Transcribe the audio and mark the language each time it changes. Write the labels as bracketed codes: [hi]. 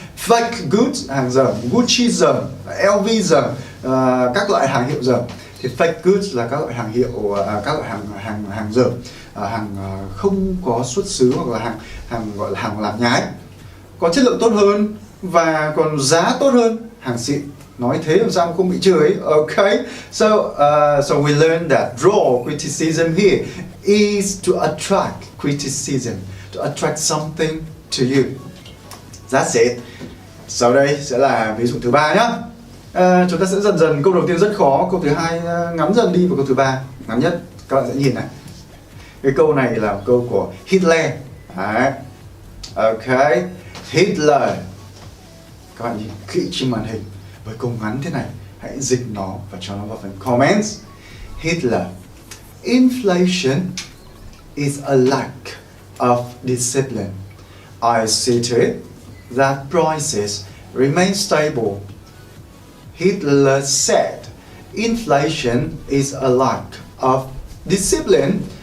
[vi] Fake goods, hàng dởm, Gucci dởm, LV dởm, các loại hàng hiệu dởm. Thì fake goods là các loại hàng hiệu, các loại hàng dởm, hàng không có xuất xứ, hoặc là hàng gọi là hàng làm nhái, có chất lượng tốt hơn và còn giá tốt hơn hàng xịn. Nói thế làm sao không bị chửi. [en] Ok, so we learned that draw criticism here is to attract criticism, to attract something to you. That's it. [vi] Sau đây sẽ là ví dụ thứ 3 nhá. Chúng ta sẽ dần dần, câu đầu tiên rất khó, câu thứ hai ngắn dần đi, và câu thứ 3 ngắn nhất. Các bạn sẽ nhìn này. Cái câu này là câu của Hitler. Đấy. Ok, Hitler. Các bạn nhìn kỹ trên màn hình. Với câu ngắn thế này, hãy dịch nó và cho nó vào phần comments. Hitler. [en] Inflation is a lack of discipline. I see to it that prices remain stable. Hitler said, inflation is a lack of discipline.